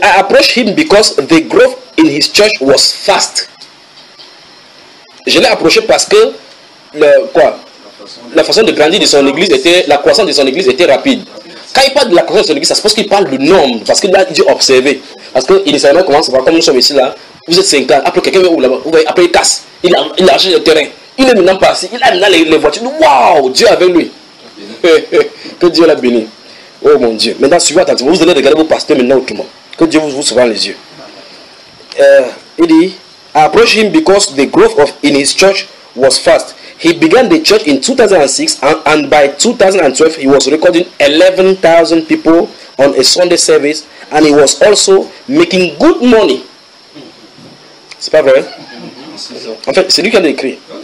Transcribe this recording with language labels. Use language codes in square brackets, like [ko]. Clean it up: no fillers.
[en] I approach him because the growth in his church was fast. [fr] Je l'ai approché parce que la croissance de son église était rapide. Quand il parle de la croissance de son église, ça se pense qu'il parle du nombre, parce qu'il a dû observer. Parce que initialement, comment ça va, comme nous sommes ici là, vous êtes 50, après quelqu'un vient là-bas, vous voyez, après il casse, il a acheté le terrain, il est maintenant passé, il a maintenant les voitures, waouh, Dieu avec lui. Que Dieu l'a béni. Oh mon Dieu, maintenant suivez attentivement, vous allez regarder vos pasteurs maintenant autrement. Que Dieu vous ouvre les yeux. Il dit, [en] approach him because the growth of in his church was fast. He began the church in 2006 and by 2012 he was recording 11,000 people on a Sunday service and he was also making good money. [fr] C'est pas vrai? En fait, c'est lui qui a écrit.